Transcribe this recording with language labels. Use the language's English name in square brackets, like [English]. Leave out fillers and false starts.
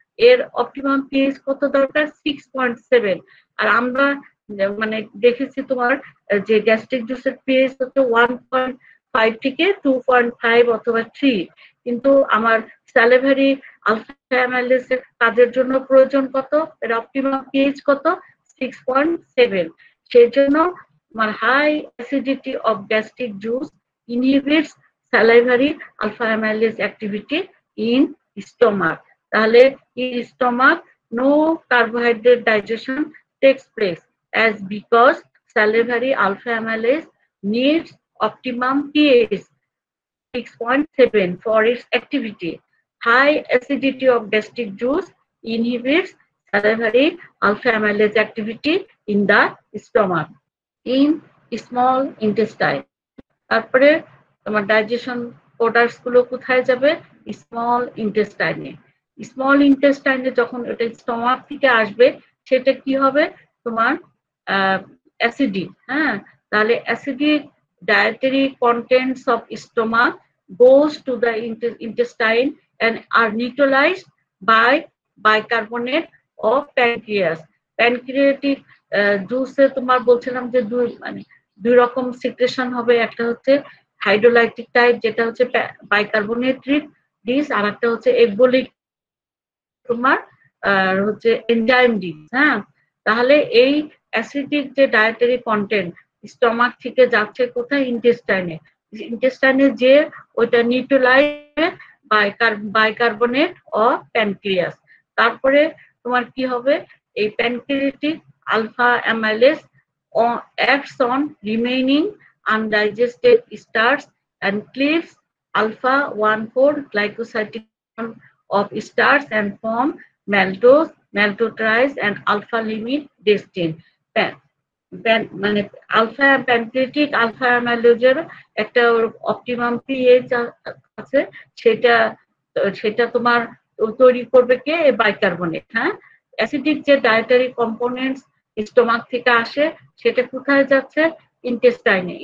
[Bangla] এর optimum pH কত দরকার? 6.7। আর আমরা মানে দেখেছি তোমার যে গ্যাস্ট্রিক জুসের পিএইচ হচ্ছে 1.5 থেকে 2.5 অথবা 3, কিন্তু আমার স্যালিভারি আলফা অ্যামাইলেজের কাজের জন্য প্রয়োজন কত? এর অপটিমাম পিএইচ কত? 6.7। সেই জন্য আমার [English] High acidity of gastric juice inhibits salivary alpha amylase activity in stomach. তাহলে in stomach no carbohydrate digestion takes place as because salivary alpha amylase needs optimum pH 6.7 for its activity. High acidity of gastric juice inhibits salivary alpha amylase activity in the stomach. In small intestine. [Bangla] তারপরে তোমার digestion products গুলো কোথায় যাবে? Small ইন্টেস্টাইনে। Small ইন্টেস্টাইনে যখন এটা stomach থেকে আসবে সেটা কি হবে? তোমার অ্যাসিডিক। হ্যাঁ, তাহলে [English] Acidic dietary contents of stomach goes to the intestine and are neutralized by bicarbonate of pancreas. [Bangla] Pancreatic জুসে তোমার বলছিলাম যে দুই রকম সিক্রেশন হবে। একটা হচ্ছে হাইড্রোলাইটিক টাইপ যেটা হচ্ছে বাইকার্বনেট ডিস, আর একটা হচ্ছে এব্বলিক তোমার হচ্ছে এনজাইম ডিস। হ্যাঁ, তাহলে এই অ্যাসিডিক যে ডায়েটারি কন্টেন্ট স্টমাক থেকে যাচ্ছে কোথায়? ইন্টেস্টাইনে। ইন্টেস্টাইনে যে ওইটা নিউট্রালাইজ বাইকার্বনেট অফ প্যানক্রিয়াস। তারপরে তোমার কি হবে? [English] এই pancreatic alpha amylase acts on remaining undigested starch and cleaves alpha 1,4 glycosylation of starch and form maltose, maltodextrin and alpha limit destin. [Bangla] মানে আলফা প্যানক্রিয়াটিক আলফা অ্যামাইলেজের একটা অপটিমাম পিএইচ আছে, সেটা তোমার তৈরি করবে কে? বাইকার্বনেট। হ্যাঁ, অ্যাসিডিক যে ডায়েটারি কম্পোনেন্টস স্টমাক থেকে আসে সেটা কোথায় যাচ্ছে? ইন্টেস্টাইনে।